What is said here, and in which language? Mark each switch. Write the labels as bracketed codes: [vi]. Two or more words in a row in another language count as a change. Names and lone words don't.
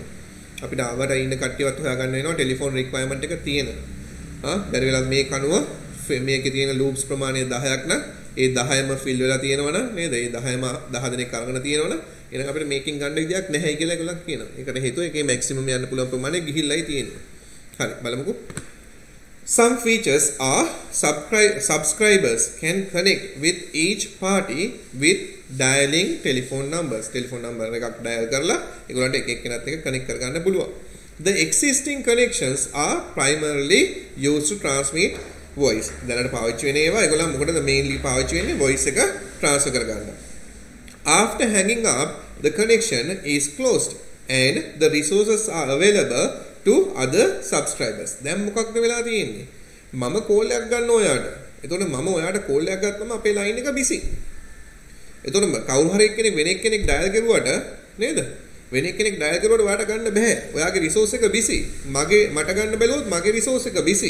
[si] අපිට ආවට ඉන්න කට්ටියවත් හොයාගන්න වෙනවා [en] telephone requirement [si] එක තියෙන. බැරි වෙලාවත් මේ කණුව මේකේ තියෙන ලූප්ස් ප්‍රමාණය 10ක් නම් ඒ 10ම ෆිල් වෙලා තියෙනවනම් නේද? ඒ 10ම 10 දෙනෙක් අරගෙන තියෙනවනම් එහෙනම් අපිට මේකෙන් ගන්න විදියක් නැහැ කියලා ඒගොල්ලන් කියනවා. ඒකට හේතුව ඒකේ මැක්සිමම් යන්න පුළුවන් ප්‍රමාණය ගිහිල්ලායි තියෙන්නේ. හරි බලමුකෝ. [en] Some features are subscribers can connect with each party with dialing telephone numbers. Telephone number [si] එකක් dial කරලා ඒගොල්ලන්ට එක එක්කෙනාත් එක්ක connect කරගන්න පුළුවන්. [en] The existing connections are primarily used to transmit voice. [si] දැනට පාවිච්චි වෙන ඒවා ඒගොල්ලන් මොකටද mainly පාවිච්චි වෙන්නේ voice එක transfer කරගන්න. [en] After hanging up, the connection is closed and the resources are available to other subscribers. [si] දැන් මොකක්ද වෙලා තියෙන්නේ? මම කෝල් එකක් ගන්න ඔයාට. එතකොට මම ඔයාට කෝල් එකක් ගත්තම අපේ ලයින් එක බිසි. එතකොට කවුරු හරි කෙනෙක් වෙන කෙනෙක් ඩයල් කරුවට නේද? වෙන කෙනෙක් ඩයල් කරුවට ඔයාට ගන්න බෑ. ඔයාගේ රිසෝස් එක බිසි. මට ගන්න බැලුවොත් මගේ රිසෝස් එක බිසි.